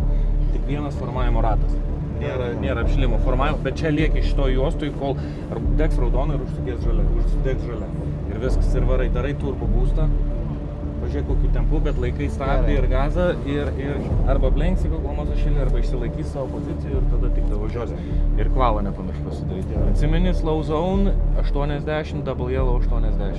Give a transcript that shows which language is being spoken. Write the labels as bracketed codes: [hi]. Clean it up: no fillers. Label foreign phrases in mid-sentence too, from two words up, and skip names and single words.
[lt] Tik vienas formavimo ratas. Nėra apšilimo formavimo, bet čia lieki šito juostui, kol degs raudona ir užsidegs žalia. Ir viskas, ir varai, darai [en] turbo boostą. [lt] Pažiūrėk kokiu tempu, bet laikai stabdį ir gazą ir arba aplenksi kol mazošilį, arba išsilaikys savo pozicijų ir tada tik važiuos. Ir kvalą nepamiršk pasidaryti. Atsimeni, [en] slow zone 80, double yellow 80.